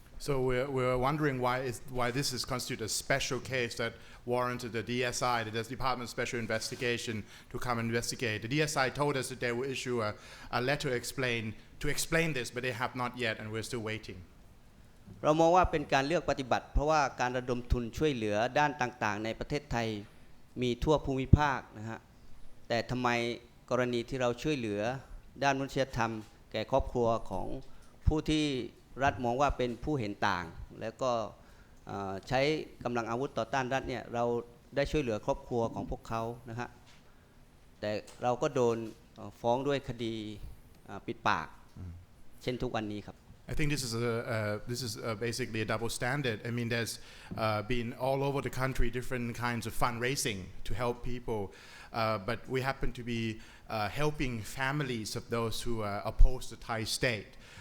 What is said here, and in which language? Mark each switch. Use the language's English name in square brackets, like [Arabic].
[English] So we're wondering why this is constituted a special case that warranted the DSI, the Department of Special Investigation, to come and investigate. The DSI told us that they will issue a letter to explain this, but they have not yet, and we're still waiting. [Thai] เรามองว่าเป็นการเลือกปฏิบัติเพราะว่าการระดมทุนช่วยเหลือด้านต่างๆในประเทศไทยมีทั่วภูมิภาคนะฮะแต่ทำไมกรณีที่เราช่วยเหลือด้านมนุษยธรรมแก่ครอบครัวของผู้ที่รัฐมองว่าเป็นผู้เห็นต่างแล้วก็ใช้กำลังอาวุธต่อต้านรัฐเนี่ยเราได้ช่วยเหลือครอบครัวของพวกเขานะฮะแต่เราก็โดนฟ้องด้วยคดีปิดปากเช่นทุกวันนี้ครับ [English] I think this is basically a double standard. I mean, there's been all over the country different kinds of fundraising to help people, but we happen to be helping families of those who oppose the Thai state.